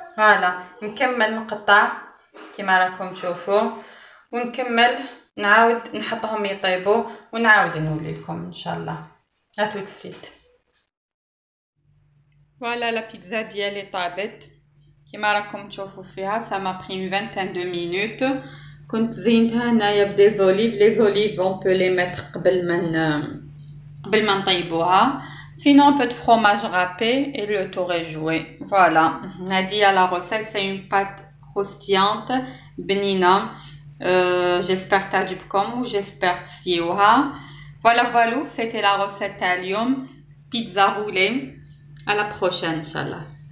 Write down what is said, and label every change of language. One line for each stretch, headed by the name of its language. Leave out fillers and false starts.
Arabic: فوالا نكمل نقطع كيما راكم تشوفوا ونكمل نعاود نحطهم يطيبوا ونعاود نولي لكم ان شاء الله.
French: ا tout de suite.
Arabic: فوالا لا بيتزا ديالي طابت كيما راكم تشوفوا فيها.
French: ça m'a pris une vingtaine de minutes.
Arabic: كنت زينتها هنايا بدي زوليف. لي زوليف on peut les mettre قبل ما نطيبوها.
French: sinon un peu de fromage râpé et le tour est joué. Voilà, هادي la recette. c'est une pâte croustillante بنينة.
Arabic: j'espère تعجبكم و j'espère تسيوها.
French: voilà, c'était la recette تاع اليوم. pizza roulée. à la prochaine inchallah.